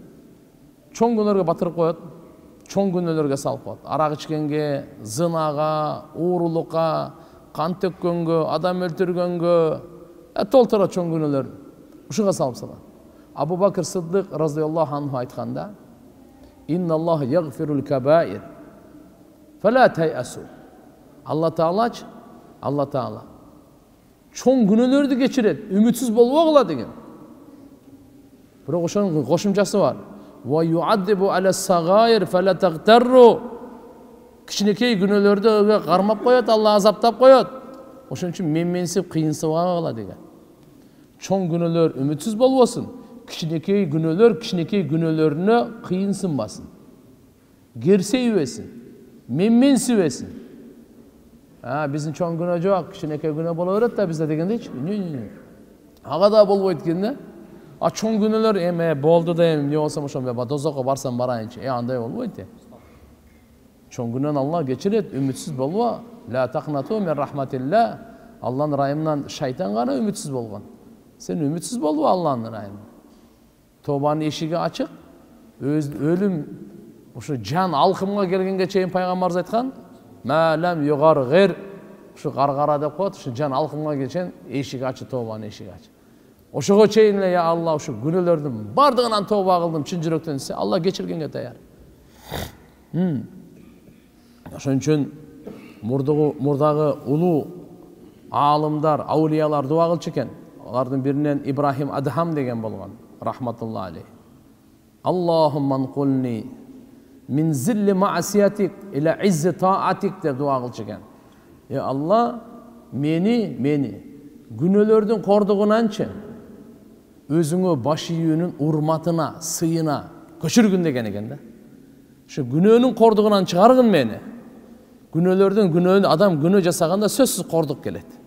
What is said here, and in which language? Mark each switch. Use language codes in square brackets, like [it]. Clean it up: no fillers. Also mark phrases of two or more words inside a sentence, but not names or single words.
[ky] Чоң күнөөлөргө батырып коет, чоң күнөөлөргө салып коет. Арак ичкенге, зынага, уурулукка, кан төккөнгө, адам өлтүргөнгө, толтура чоң күнөөлөр ушуга салып салат. Абу Бакр Сыддык [ar] رضي الله عنه [ky] айтканда: [ar] "إن الله يغفر الكبائر فلا تيأسوا." [ky] Алла Таала чоң күнөөлөрдү кечирет, үмүтсүз болбогула деген. Бирок ошонун кошумчасы бар. [ar] "ويعذب على الصغائر فلا تغتروا." [ky] Кичинекей күнөөлөрдү кармап коет, Алла азаптап коет. Ошон үчүн менменсип, кыйынсыбагыла деген. Чоң күнөөлөр үмүтсүз болбосун. Кичинекей күнөөлөрүнө кыйынсынбасын. Керсейбесин, менменсибесин. Биздин чоң күнөө жок, кичинекей күнөө боло берет да бизде дегендейчи. Ага да болбойт экен да. Чоң күнөөлөр эме болду да эми эмне болсом ошон дозокко барсам барайынчы. Андай болбойт. Чоң күнөөнү Алла кечирет, үмүтсүз болбо. [ar] لا تقنطوا من رحمة الله. [ky] Алланын райымынан шайтан гана үмүтсүз болгон. Сен үмүтсүз болбо Алланын райымынан. Тобанын эшиги ачык. Өлүм ушу жан алкымга келгенге чейин пайгамбарыбыз айткан: [ar] "ما لم يغرغر." [ky] Ушу гаргара деп коет, ушу жан алкымга келчен эшиги ачык, тобанын эшиги ачык. Ошого чейин эле я Алла ушу күнөөлөрдүн бардыгынан тооба кылдым, чын жүрөктөн десе, Алла кечиргенге даяр. Ошон үчүн мурдагы улуу аалымдар, аулиялар дуа кылчу экен. Алардын биринен Ибрахим Адхам деген болгон, [ar] رحمة الله عليه. اللهم انقلني من ذل معصيتك إلى عز طاعتك [ky] деп дуа кылчу экен. Алла, мени күнөөлөрдүн кордугунанчы өзүңө баш ийүүнүн урматына, сыйына көчүргүн деген экен да. Ошо күнөөнүн кордугунан чыгаргын мени. Күнөөлөрдүн адам күнөө жасаганда сөзсүз кордук келет.